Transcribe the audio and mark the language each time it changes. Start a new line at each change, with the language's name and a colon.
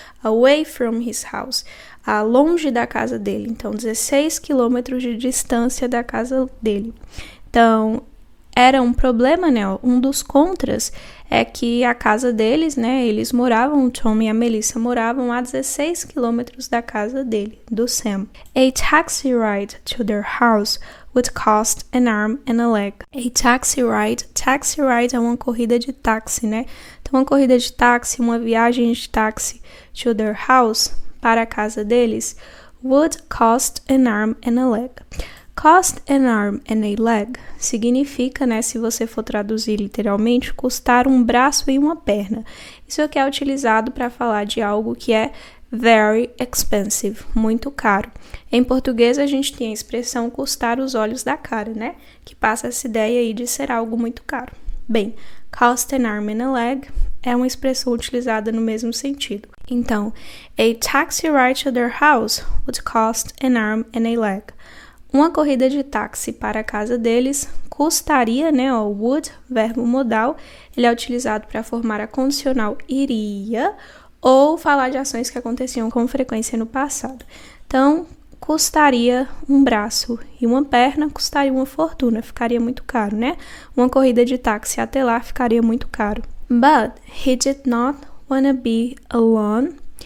English: Away from his house.
Portuguese: Longe da casa dele. Então, 16 quilômetros de distância da casa dele. Então, era um problema, né? Um dos contras é que a casa deles, né? Eles moravam, o Tom e a Melissa moravam a 16 quilômetros da casa dele, do Sam.
English: A taxi ride to their house would cost an arm and a leg. A taxi ride
Portuguese: é uma corrida de táxi, né? Então, uma corrida de táxi, uma viagem de táxi
English: to their house,
Portuguese: para a casa deles,
English: would cost an arm and a leg. Cost an arm and a leg
Portuguese: significa, né, se você for traduzir literalmente, custar um braço e uma perna. Isso aqui é utilizado para falar de algo que é
English: very expensive,
Portuguese: muito caro. Em português, a gente tem a expressão custar os olhos da cara, né, que passa essa ideia aí de ser algo muito caro. Bem,
English: cost an arm and a leg
Portuguese: é uma expressão utilizada no mesmo sentido.
English: Então, a taxi ride to their house would cost an arm and a leg.
Portuguese: Uma corrida de táxi para a casa deles custaria, né, o would, verbo modal, ele é utilizado para formar a condicional iria ou falar de ações que aconteciam com frequência no passado. Então, custaria um braço e uma perna, custaria uma fortuna, ficaria muito caro, né? Uma corrida de táxi até lá ficaria muito caro.
English: But he did not want to be alone.